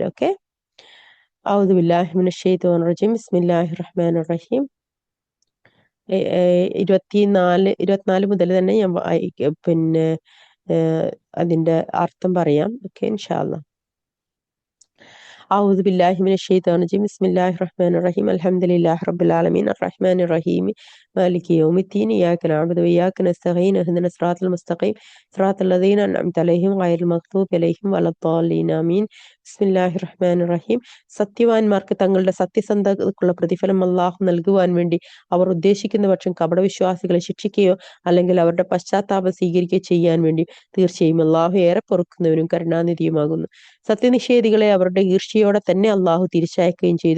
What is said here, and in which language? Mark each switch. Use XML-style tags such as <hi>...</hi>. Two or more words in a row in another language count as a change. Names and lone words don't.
<ar>ഓക്കെ. أعوذ بالله من الشيطان الرجيم. بسم الله الرحمن الرحيم.</ar> <ml>24 മുതൽ തന്നെ ഞാൻ പിന്നെ അതിന്റെ അർത്ഥം പറയാം.</ml> <ar>ഓക്കെ, إن شاء الله. أعوذ بالله من الشيطان الرجيم. بسم الله الرحمن الرحيم. الحمد لله رب العالمين الرحمن الرحيم مالك يوم الدين إياك نعبد وإياك نستعين اهدنا الصراط المستقيم صراط الذين أنعمت عليهم غير المغضوب عليهم ولا الضالين آمين. بسم الله الرحمن الرحيم.</ar> <ml>സത്യവാന്മാർക്ക് തങ്ങളുടെ സത്യസന്ധതയ്ക്കുള്ള പ്രതിഫലം അല്ലാഹു നൽകുവാൻ വേണ്ടി അവർ ഉദ്ദേശിക്കുന്ന പക്ഷം കപടവിശ്വാസികളെ ശിക്ഷിക്കുകയോ അല്ലെങ്കിൽ അവരുടെ പശ്ചാത്താപം സ്വീകരിക്കുകയോ ചെയ്യാൻ വേണ്ടി തീർച്ചയായും അല്ലാഹു ഏറെ പൊറുക്കുന്നവനും കരുണാനിധിയുമാകുന്നു. സത്യനിഷേധികളെ അവരുടെ ഈർഷ്യയോടെ തന്നെ അല്ലാഹു തിരിച്ചയക്കുകയും ചെയ്തു.</ml>